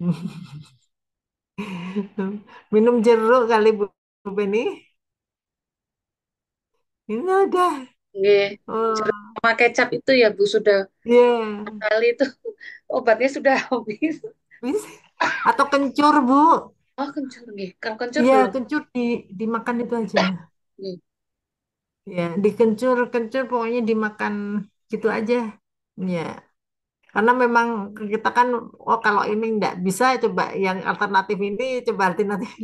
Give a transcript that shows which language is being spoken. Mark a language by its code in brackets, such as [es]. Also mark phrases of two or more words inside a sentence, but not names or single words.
[id] Minum jeruk kali Bu Penny. Ini ada. Nggih. Jeruk Oh, sama kecap itu ya Bu sudah iya. kali itu obatnya sudah habis. Bisa. Atau kencur, Bu. Oh, kencur nggih. Kalau kencur Iya, belum. kencur dimakan itu aja. Nggih. Ya, dikencur-kencur pokoknya dimakan gitu aja. Ya, karena memang kita kan, oh kalau ini nggak bisa, coba yang alternatif ini, coba alternatif ini.